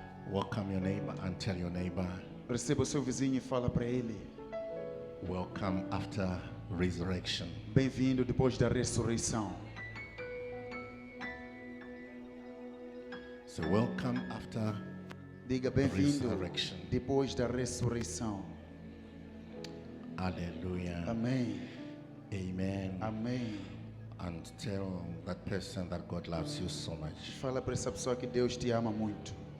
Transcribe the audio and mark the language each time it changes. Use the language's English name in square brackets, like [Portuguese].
[English] Welcome your neighbor and tell your neighbor, [Portuguese] Receba o seu vizinho e fala para ele: [English] welcome after resurrection. [Portuguese] bem-vindo depois da ressurreição. [English] So welcome after [Portuguese] Diga bem-vindo [English] resurrection. [Portuguese] depois da ressurreição. [English] Hallelujah. [Portuguese] Amém. [English] Amen. [Portuguese] Amém. [English] And tell that person that God loves you so much. [Portuguese] Fala para essa pessoa que Deus te ama muito.